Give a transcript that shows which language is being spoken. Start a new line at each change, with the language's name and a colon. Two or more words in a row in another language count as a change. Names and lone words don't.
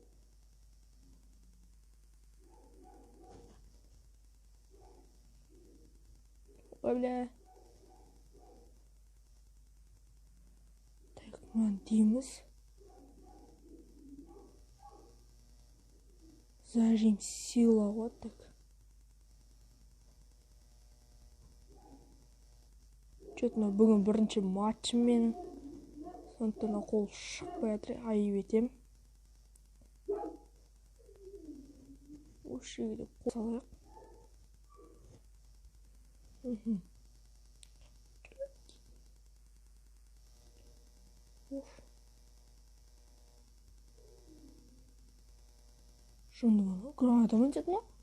Russian: Ой, бля.
Kazakh: Так, мынаны дейміз.
Russian: Зажим сила, вот так.
Kazakh: Что-то бүгін бірінші матчым менің. Сондықтан қол шықпай жатыр, айып етем. Осы жерге қол салайық. Шунды ма? Граната ма деді ма?